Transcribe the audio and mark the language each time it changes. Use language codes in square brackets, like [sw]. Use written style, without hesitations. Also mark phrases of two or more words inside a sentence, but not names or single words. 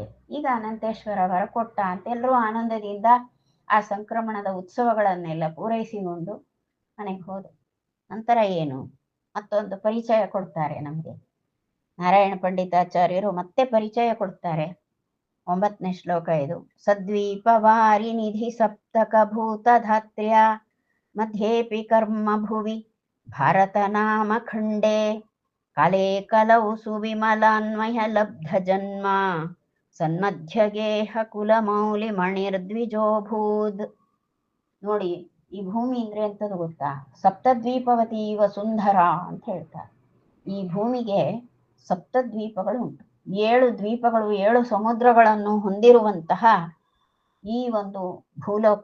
[kn] ಈಗ ಅನಂತೇಶ್ವರ ವರಕೊಟ್ಟ ಅಂತ ಎಲ್ಲರೂ ಆನಂದದಿಂದ ಆ ಸಂಕ್ರಮಣದ ಉತ್ಸವಗಳನ್ನೆಲ್ಲ ಪೂರೈಸಿಕೊಂಡು ಮನೆಗೆ ಹೋದರು. ನಂತರ ಏನು? ಮತ್ತೊಂದು ಪರಿಚಯ ಕೊಡ್ತಾರೆ ನಮಗೆ ನಾರಾಯಣ ಪಂಡಿತಾಚಾರ್ಯರು. ಮತ್ತೆ ಪರಿಚಯ ಕೊಡ್ತಾರೆ. 9ನೇ ಶ್ಲೋಕ ಇದು. [sa] ಸದ್ವೀಪ ವಾರಿ ನಿಧಿ ಸಪ್ತಕ ಭೂತ ಧಾತ್ರ್ಯ ಮಧ್ಯೇಪಿ ಕರ್ಮ ಭುವಿ ಭಾರತ ನಾಮ ಖಂಡೇ ಕಾಲೇ ಕಲೌ ಸುವಿಮಲಾನ್ವಯ ಲಬ್ಧ ಜನ್ಮ ಸನ್ಮಧ್ಯಗೇಹ ಕುಲ ಮೌಲಿ ಮಣಿರ್ದ್ವಿಜೋಭೂದ್. [kn] ನೋಡಿ, ಈ ಭೂಮಿ ಅಂದ್ರೆ ಎಂತದ್ದು ಗೊತ್ತಾ? [sa] ಸಪ್ತದ್ವೀಪವತಿ ವಸುಂಧರ [kn] ಅಂತ ಹೇಳ್ತಾರೆ. ಈ ಭೂಮಿಗೆ ಸಪ್ತದ್ವೀಪಗಳು ಉಂಟು. 7 ದ್ವೀಪಗಳು, 7 ಸಮುದ್ರಗಳನ್ನು ಹೊಂದಿರುವಂತಹ ಈ ಒಂದು ಭೂಲೋಕ.